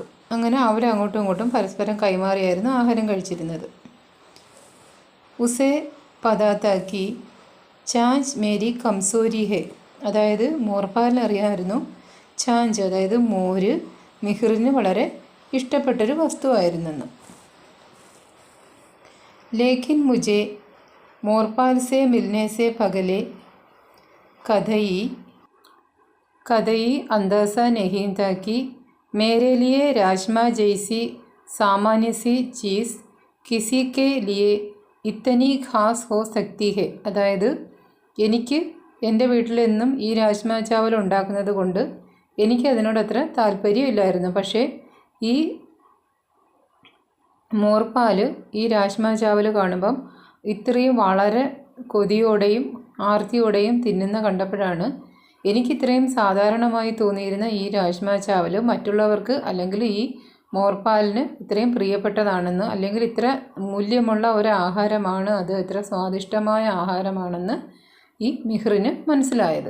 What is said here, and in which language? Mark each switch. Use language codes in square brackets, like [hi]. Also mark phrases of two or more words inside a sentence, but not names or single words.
[ml] അങ്ങനെ അവരങ്ങോട്ടും ഇങ്ങോട്ടും പരസ്പരം കൈമാറിയായിരുന്നു ആഹാരം കഴിച്ചിരുന്നത്. [hi] उसे पता था कि छाछ मेरी कमज़ोरी है, [ml] അതായത് മോർപാലിനറിയാമായിരുന്നു ചാഞ്ച്, അതായത് മോര് മിഹിറിന് വളരെ ഇഷ്ടപ്പെട്ടൊരു വസ്തുവായിരുന്നെന്ന്. [hi] लेकिन मुझे मोरपाल से मिलने से पहले कदई अंदाज़ा नहीं था कि मेरे लिए राजमा जैसी सामान्य सी चीज़ किसी के लिए इतनी ख़ास हो सकती है. [ml] അതായത് എനിക്ക് എൻ്റെ വീട്ടിലെന്നും ഈ [hi] राजमा चावल [ml] ഉണ്ടാക്കുന്നത് കൊണ്ട് എനിക്കതിനോട് അത്ര താല്പര്യമില്ലായിരുന്നു. പക്ഷേ ഈ മോർപാൽ ഈ [hi] राजमा चावल [ml] കാണുമ്പം ഇത്രയും വളരെ കൊതിയോടെയും ആർത്തിയോടെയും തിന്നുന്ന കണ്ടപ്പോഴാണ് എനിക്കിത്രയും സാധാരണമായി തോന്നിയിരുന്ന ഈ [hi] राजमा चावल [ml] മറ്റുള്ളവർക്ക് അല്ലെങ്കിൽ ഈ മോർപാലിന് ഇത്രയും പ്രിയപ്പെട്ടതാണെന്ന്, അല്ലെങ്കിൽ ഇത്ര മൂല്യമുള്ള ഒരു ആഹാരമാണ് അത്, ഇത്ര സ്വാദിഷ്ടമായ ആഹാരമാണെന്ന് ഈ മിഹ്റിന് മനസ്സിലായത്.